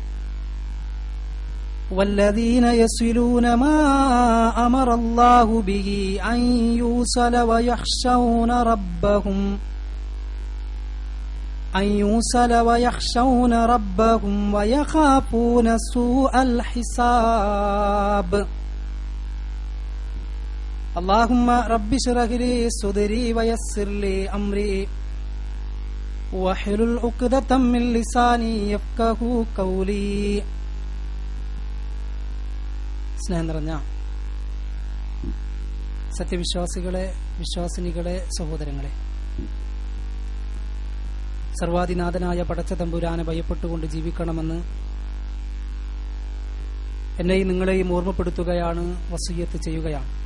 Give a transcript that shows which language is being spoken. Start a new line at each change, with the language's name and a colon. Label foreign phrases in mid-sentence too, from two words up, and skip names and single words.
Arabic: والذين يصلون ما أمر الله به أن يوصل ويخشون ربهم ويخافون سوء الحساب. اللهم رب اشرح لي صدري ويسر لي أمري واحلل عقدة من لساني يفقهوا قولي.
Malayalam: സ്നേഹം നിറഞ്ഞ സത്യവിശ്വാസികളെ, വിശ്വാസിനികളെ, സഹോദരങ്ങളെ, സർവാധിനാഥനായ പടച്ച തമ്പുരാനെ ഭയപ്പെട്ടുകൊണ്ട് ജീവിക്കണമെന്ന് എന്നെയും നിങ്ങളെയും ഓർമ്മപ്പെടുത്തുകയാണ്, വസിയ്യത്ത് ചെയ്യുകയാണ്.